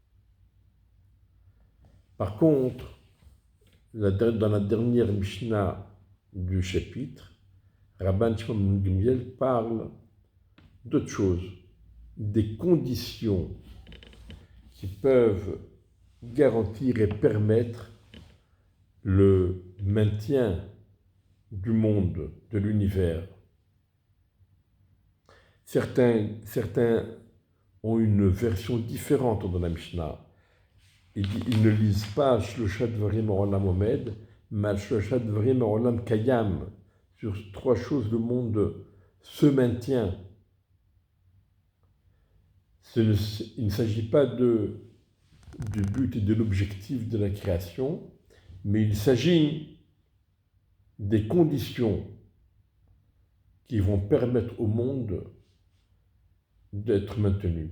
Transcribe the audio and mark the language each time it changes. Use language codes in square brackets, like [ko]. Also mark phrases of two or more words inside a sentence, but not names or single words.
[fr] Par contre, dans la dernière Mishnah du chapitre, Rabban Shimon ben Gamliel parle d'autre chose, des conditions qui peuvent garantir et permettre le maintien du monde, de l'univers. Certains ont une version différente dans la Mishnah. Ils ne lisent pas [he] שלשה דברים עולם עומד, [fr] mais [he] שלשה דברים עולם קיים. [fr] Sur trois choses, le monde se maintient. Il ne s'agit pas du but et de l'objectif de la création, mais il s'agit des conditions qui vont permettre au monde d'être maintenu.